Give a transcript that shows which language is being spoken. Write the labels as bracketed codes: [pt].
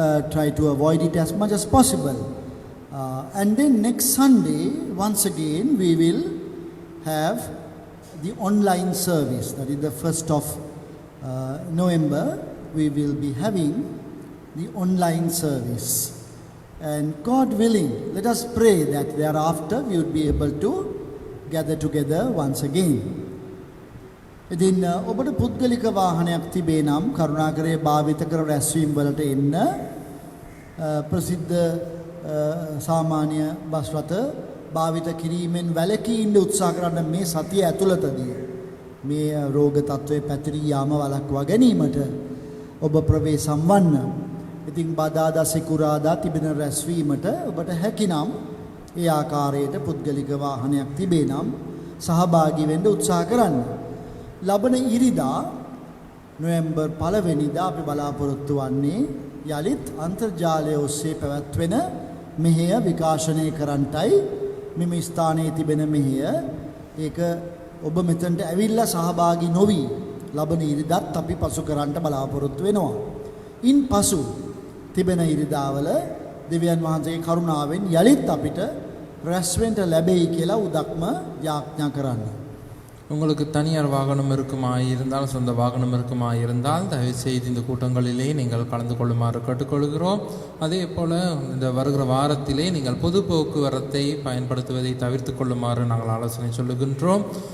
[en] Try to avoid it as much as possible. And then next Sunday, once again, we will have the online service. That is the 1st of November, we will be having the online service. And God willing, let us pray that thereafter we would be able to gather together once again. [si] ඉතින් ඔබට පුද්ගලික වාහනයක් තිබේ නම් කරුණාකරේ භාවිත කර රැස්වීම් වලට එන්න. ප්‍රසිද්ධ සාමාන්‍ය බස් රථ භාවිත කිරීමෙන් වැළකී ඉන්න උත්සාහ කරන්න මේ සතිය ඇතුළතදී මේ රෝග තත්ත්වයේ පැතිරී යාම වළක්වා ගැනීමට ඔබ ප්‍රවේශම් වන්න. ඉතින් බදාදා සිකුරාදා තිබෙන රැස්වීමට ඔබට හැකිනම් ඒ ආකාරයට පුද්ගලික වාහනයක් තිබේ නම් සහභාගී වෙන්න උත්සාහ කරන්න. ලබන ඉරිදා නොවැම්බර් 1 වෙනිදා අපි බලාපොරොත්තු වන්නේ යලිත් අන්තර්ජාලය ඔස්සේ පැවැත්වෙන මෙහෙය විකාශනය කරන්නටයි. මෙම ස්ථානයේ තිබෙන මෙහෙය ඒක ඔබ මෙතනට ඇවිල්ලා සහභාගී නොවි ලබන ඉරිදාත් අපි පසු කරන්නට බලාපොරොත්තු වෙනවා. ඉන් පසු තිබෙන ඉරිදාවල දෙවියන් වහන්සේගේ කරුණාවෙන් යලිත් අපිට රැස් වෙන්න ලැබෙයි කියලා උදක්ම යාඥා කරන්න. [ta] உங்களுக்கு தனியார் வாகனம் இருக்குமாயிருந்தால் சொந்த வாகனம் இருக்குமாயிருந்தால் தயவுசெய்து இந்த கூட்டங்களிலே நீங்கள் கலந்து கொள்ளுமாறு கேட்டுக்கொள்கிறோம். அதே போல் இந்த வருகிற வாரத்திலே நீங்கள் பொது போக்குவரத்தை பயன்படுத்துவதை தவிர்த்து கொள்ளுமாறு நாங்கள் ஆலோசனை சொல்லுகின்றோம்.